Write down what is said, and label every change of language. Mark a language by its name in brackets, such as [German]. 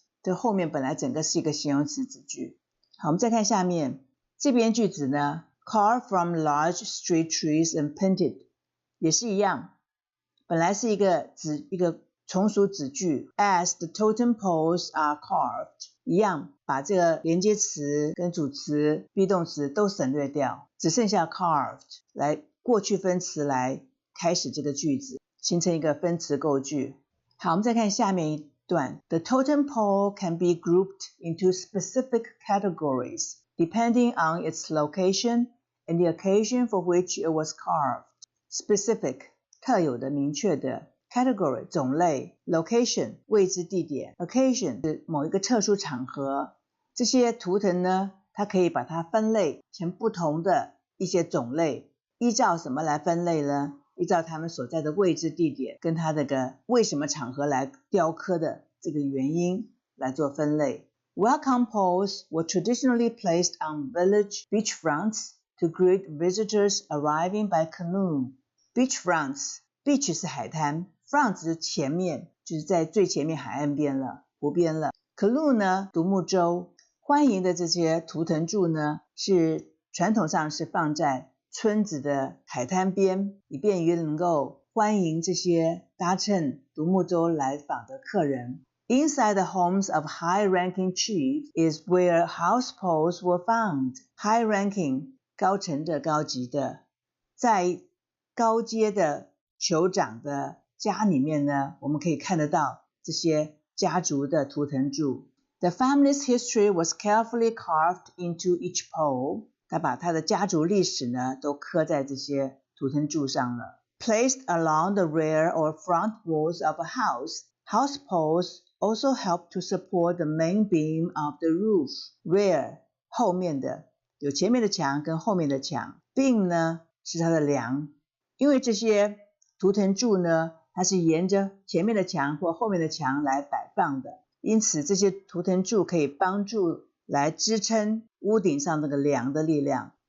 [Chinese] 这后面本来整个是一个形容词子句。好，我们再看下面这边句子呢， [English] carved from large street trees and painted [Chinese] 也是一样，本来是一个从属子句 [English] as the totem poles are carved， [Chinese] 一样把这个连接词跟主词 be 动词都省略掉，只剩下 carved 来过去分词来开始这个句子，形成一个分词构句。好，我们再看下面一段 [English] The totem pole can be grouped into specific categories depending on its location and the occasion for which it was carved. [Chinese] Specific 特有的明确的， category 种类， location 位置地点， occasion 是某一个特殊场合。这些图腾呢，它可以把它分类成不同的一些种类，依照什么来分类呢？依照他们所在的位置地点跟它这个为什么场合来雕刻的这个原因来做分类。 [English] Welcome poles were traditionally placed on village beachfronts to greet visitors arriving by canoe. [Chinese] Beachfronts Beach 是海滩， front 是前面，就是在最前面海岸边了，湖边了。 Canoe 呢，独木舟。欢迎的这些图腾柱呢，是传统上是放在村子的海滩边，以便于能够欢迎这些搭乘独木舟来访的客人。 [English] Inside the homes of high-ranking chiefs is where house poles were found. [Chinese] High-ranking 高层的高级的，在高阶的酋长的家里面呢，我们可以看得到这些家族的图腾柱。 [English] The family's history was carefully carved into each pole. [Chinese] 他把他的家族历史呢都刻在这些图腾柱上了。 [English] Placed along the rear or front walls of a house, house poles also help to support the main beam of the roof. [Chinese] Rear 后面的，有前面的墙跟后面的墙。 Beam 呢是它的梁，因为这些图腾柱呢，它是沿着前面的墙或后面的墙来摆放的，因此这些图腾柱可以帮助来支撑屋顶上那个梁的力量。